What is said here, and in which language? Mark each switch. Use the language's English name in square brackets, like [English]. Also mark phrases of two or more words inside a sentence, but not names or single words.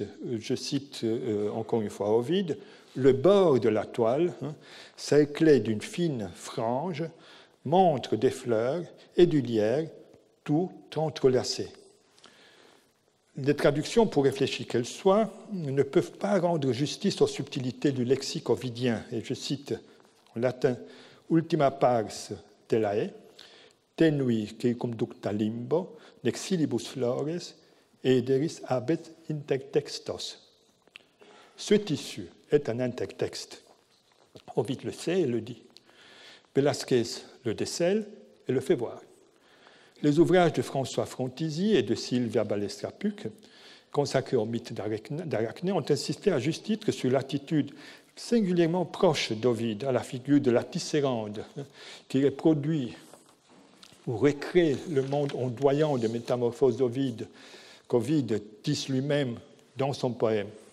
[French] Je cite encore une fois Ovide, « Le bord de la toile, cerclé d'une fine frange, montre des fleurs et du lierre, tout entrelacé. » Les traductions, pour réfléchir qu'elles soient, ne peuvent pas rendre justice aux subtilités du lexique ovidien. [Latin] Et je cite en latin « Ultima pars telae, tenui circumducta limbo, nexilibus flores, ederis habet intertextos. [French] » Ce tissu est un intertexte. Ovide le sait et le dit. Velázquez le décèle et le fait voir. Les ouvrages de François Frontisy et de Sylvia Balestrapuc, consacrés au mythe d'Arachné, ont insisté à juste titre sur l'attitude singulièrement proche d'Ovide à la figure de la Tisserande, qui reproduit ou recrée le monde ondoyant de métamorphose d'Ovide, qu'Ovide tisse lui-même dans son poème.